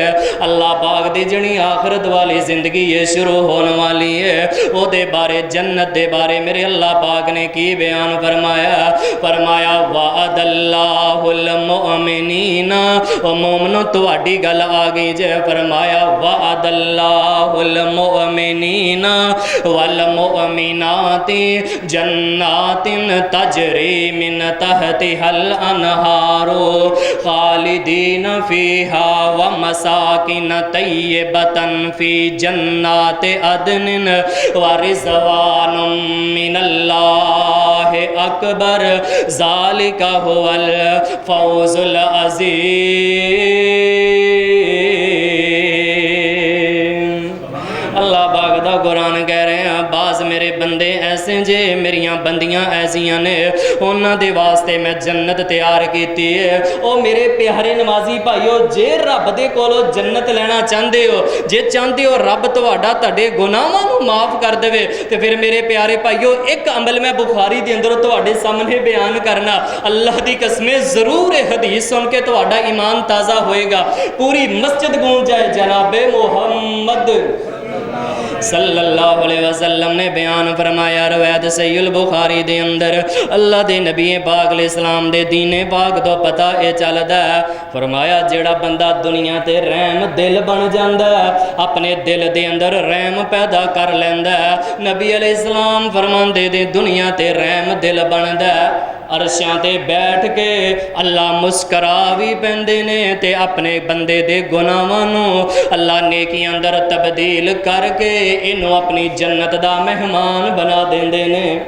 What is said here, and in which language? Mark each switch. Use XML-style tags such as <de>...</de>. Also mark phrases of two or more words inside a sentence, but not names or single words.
<pa>اللہ پاک دی جیہڑی آخرت والی زندگی ہے، شروع ہونے والی ہے. اوہدے بارے جنت دے بارے میرے اللہ پاک نے کی بیان فرمایا، فرمایا</pa> <ar>وعد الله المؤمنين,</ar> <pa>او مومنو تہاڈی گل آ گئی جے.</pa> <ar>फरमाया وعد الله المؤمنين والمؤمنات جنات تجري من تحتها الأنهار خالدين فيها ومساكن طيبة في جنات عدن ورضوان من الله أكبر ذلك هو الفوز العظيم.</ar> <pa>اللہ پاک دا قرآن کہہ رہے ہیں، باز میرے بندے ایسے جے، میریاں بندیاں ایسیاں نے، انہاں دے واسطے میں جنت تیار کی ہے. او میرے پیارے نمازی بھائیو، جے رب دے کولوں جنت لینا چاہتے ہو، جے چاہتے ہو رب تہاڈا تہاڈے گناہاں نوں معاف کر دیوے، تو فیر میرے پیارے بھائیو ایک عمل میں بخاری دے اندر تہاڈے سامنے بیان کرنا. اللہ دی قسم ضرور یہ حدیث سن کے تہاڈا ایمان تازہ ہوئے گا، پوری مسجد گونج جائے جنابِ محمد</pa> <ar>صلى الله عليه وسلم</ar> <pa>نے بیان فرمایا، روایت صحیح البخاری دے اندر اللہ دے نبی پاک علیہ السلام دے دین پاک توں پتہ یہ چلدا ہے. فرمایا جیہڑا بندہ دنیا تے رحم دل بن جاندا ہے، اپنے دل دے اندر رحم پیدا کر لیندا ہے، نبی علیہ السلام فرماندے دے دنیا تے رحم دل بندا ہے، عرشاں تے بیٹھ کے اللہ مسکرا بھی پیندے نے تے اپنے بندے دے گناہاں نوں اللہ نیکیاں اندر تبدیل کر کے اینوں اپنی جنت دا مہمان بنا دیندے نے.</pa>